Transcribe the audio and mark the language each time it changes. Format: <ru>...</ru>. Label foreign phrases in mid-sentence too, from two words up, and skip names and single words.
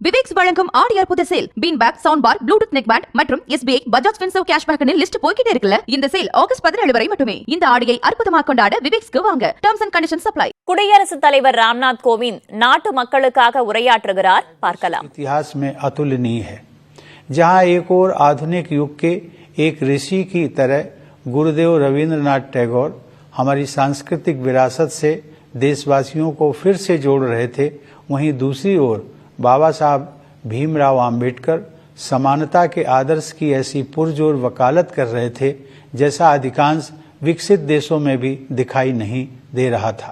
<ta>விவேக்ஸ் வழங்கும் ஆடி அற்புத சேல்</ta> <en>bean bag, sound bar, Bluetooth neck band</en> <ta>மற்றும் SBI பஜாஜ் ஃபின்சர்வ்</ta> <en>cashback list</en> <ta>போய்கிட்டே இருக்குல்ல. இந்த சேல் ஆகஸ்ட் 17 வரை மட்டுமே. இந்த ஆடியை அற்புதமாக கொண்டாட விவேக்ஸ்க்கு வாங்க.</ta> <en>Terms and conditions apply.</en> <ta>குடியரசுத் தலைவர் ராம்நாத் கோவிந்த் நாட்டு மக்களுக்காக உரையாற்றுகிறார். பார்க்கலாம்.</ta> <hi>इतिहास में अतुलनीय है, जहां एक और आधुनिक युग के एक ऋषि की तरह गुरुदेव रविंद्रनाथ टैगोर हमारी सांस्कृतिक विरासत से देशवासियों को फिर से जोड़ रहे थे, वहीं दूसरी ओर बाबा साहब भीमराव आम्बेडकर समानता के आदर्श की ऐसी पुरजोर वकालत कर रहे थे जैसा अधिकांश विकसित देशों में भी दिखाई नहीं दे रहा था।</hi>